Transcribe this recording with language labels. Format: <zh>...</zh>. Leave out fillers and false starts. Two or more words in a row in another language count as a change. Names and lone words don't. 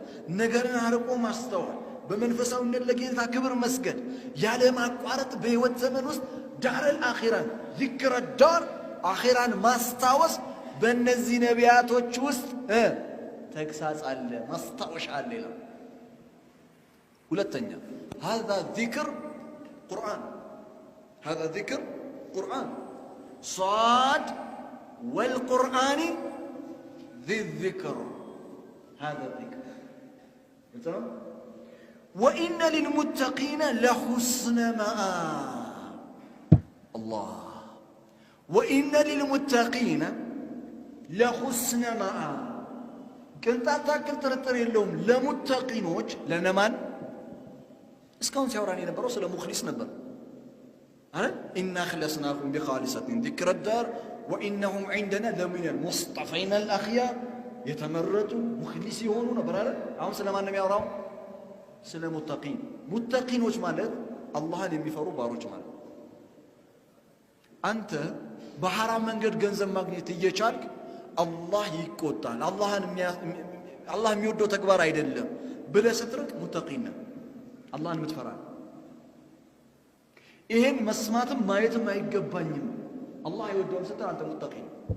<am>ነገርን አርቆ ማስተዋል፣ በመንፈሳዊነት ለጌታ ክብር መስገድ፣ ያለ ማቋረጥ በህይወት ዘመን ውስጥ</am> <ar>دار الآخرة ذكر دار الآخرة</ar> <am>ማስታወስ በእነዚህ ነቢያቶች ውስጥ ተግሳጽ አለ፣ ማስታወሻ አለ ይላል።</am> <ar>ሁለተኛ هذا ذكر قرآن صاد والقرآن ذي الذكر هذا الذكر تمام. وإن للمتقين لحسن مآب الله وإن للمتقين لحسن مآب</ar> <am>ቅንጣት ታክል ጥርጥር የለውም ለሙተቂኖች ለነማን እስካሁን ሲያወራን የነበረው ስለ ሙኽሊስ ነበር አይደል?</am> <ar>ኢና خلصناهم بخالصة ذكر الدار وإنهم عندنا لمن المصطفين الأخيار</ar> <am>የተመረጡ ሙኽሊስ የሆኑ ነበር አይደል? አሁን ስለማን ነው የሚያወራው? ስለ ሙተቂኖች ማለት አላህን የሚፈሩ ባሮች ማለት። አንተ በሐራም መንገድ ገንዘብ ማግኘት እየቻልክ አላህ ይቆጣል፣ አላህ የሚወደው ተግባር አይደለም ብለህ ስትርቅ ሙተቂን ነህ፣ አላህን የምትፈራ። ይሄን መስማትም ማየትም አይገባኝም አላህ አይወደውም ስትል አንተ ሙተቂ ነህ።</am>